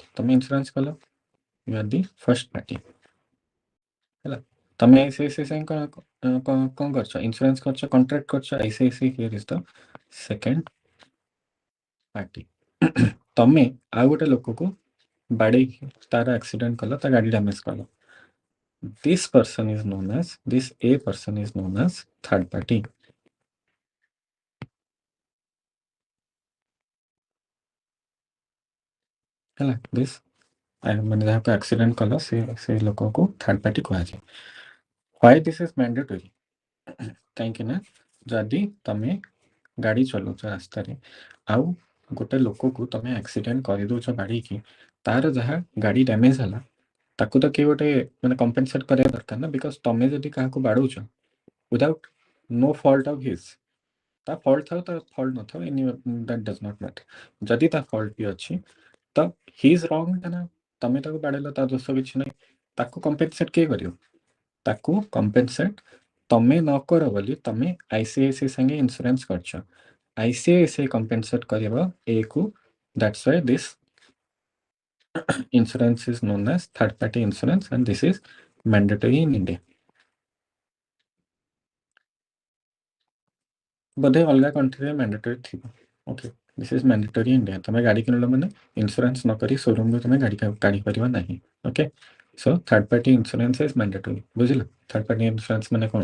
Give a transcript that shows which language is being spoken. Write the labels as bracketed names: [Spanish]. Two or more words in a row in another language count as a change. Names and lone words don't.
[Odia] ତମେ ଇନ୍ସୁରାନ୍ସ କଲ, [English] you are the first party ହେଲା। [Odia] ତମେ ଆଇସିଆଇସିଆଇ ସାଙ୍ଗେ କ'ଣ କରିଛ? ଇନ୍ସୁରାନ୍ସ କରିଛ, କଣ୍ଟ୍ରାକ୍ଟ କରିଛ। [English] ICICI here is the second party. [Odia] ତମେ ଆଉ ଗୋଟେ ଲୋକକୁ ବାଡ଼େଇକି ତାର ଆକ୍ସିଡେଣ୍ଟ କଲ, ତା ଗାଡ଼ି ଡ୍ୟାମେଜ କଲ। [English] This person is known as, this A person is known as third party. [Odia] ହେଲା, this ମାନେ ଯାହାକୁ ଆକ୍ସିଡେଣ୍ଟ କଲ ସେ ଲୋକକୁ [English] third party [Odia] କୁହାଯାଏ। [English] Why this is mandatory? [Odia] କାହିଁକି ନା ଯଦି ତମେ ଗାଡ଼ି ଚଲାଉଛ ରାସ୍ତାରେ ଆଉ ଗୋଟେ ଲୋକକୁ ତମେ ଆକ୍ସିଡେଣ୍ଟ କରିଦେଉଛ ବାଡ଼େଇକି, ତାର ଯାହା ଗାଡ଼ି ଡ୍ୟାମେଜ ହେଲା ତାକୁ ତ କିଏ ଗୋଟେ ମାନେ କମ୍ପେନସେଟ୍ କରିବା ଦରକାର ନା। ବିକଜ ତମେ ଯଦି କାହାକୁ ବାଡ଼ଉଛ [English] without no fault of his, [Odia] ତା ଫଲ୍ଟ ଥାଉ ତା ଫଲ୍ଟ ନଥାଉ, [English] any that does not matter. [Odia] ଯଦି ତା ଫଲ୍ଟ ବି ଅଛି ତ [English] he is wrong [Odia] ନା, ତମେ ତାକୁ ବାଡ଼େଇଲ, ତା ଦୋଷ କିଛି ନାହିଁ। ତାକୁ କମ୍ପେନସେଟ୍ କିଏ କରିବ? ତାକୁ କମ୍ପେନସେଟ୍ ତମେ ନ କର ବୋଲି ତମେ ଆଇସିଆଇସିଆଇ ସାଙ୍ଗେ ଇନ୍ସୁରାନ୍ସ କରିଛ। ଆଇସିଆଇସିଆଇ କମ୍ପେନସେଟ୍ କରିବ ଏ କୁ। [English] that's why this insurance is known as third party insurance and this is mandatory in India. [Odia] ବୋଧେ ଅଲଗା କଣ୍ଟ୍ରିରେ ମ୍ୟାଣ୍ଡେଟୋରୀ ଥିବ। [English] okay, this is mandatory India. [Odia] ତମେ ଗାଡ଼ି କିଣିଲ ମାନେ ଇନ୍ସୁରାନ୍ସ ନ କରି ସୋରୁମରୁ ତମେ ଗାଡ଼ି କାଢ଼ିପାରିବ ନାହିଁ। [English] okay, so third party insurance is mandatory. [Odia] ବୁଝିଲ? [English] third party insurance [Odia] ମାନେ କ'ଣ?